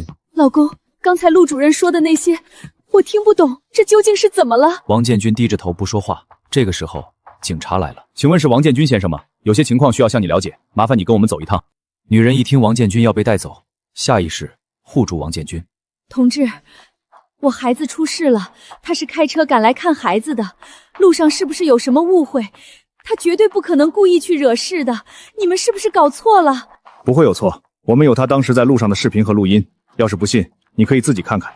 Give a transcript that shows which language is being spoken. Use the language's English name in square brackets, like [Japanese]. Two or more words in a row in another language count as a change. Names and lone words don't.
[Chinese] 老公，剛才陸主任說的那些，我聽不懂，這究竟是怎麼了？王建軍低着頭不說話。這個時候，警察來了。請問是王建軍先生嗎？有些情況需要向你了解，麻煩你跟我們走一趟。女人一聽王建軍要被帶走，下意識護住王建軍。同志，我孩子出事了，他是開車趕來看孩子的，路上是不是有什麼誤會？他絕對不可能故意去惹事的，你們是不是搞錯了？不會有錯，我們有他當時在路上的視頻和錄音，要是不信，你可以自己看看。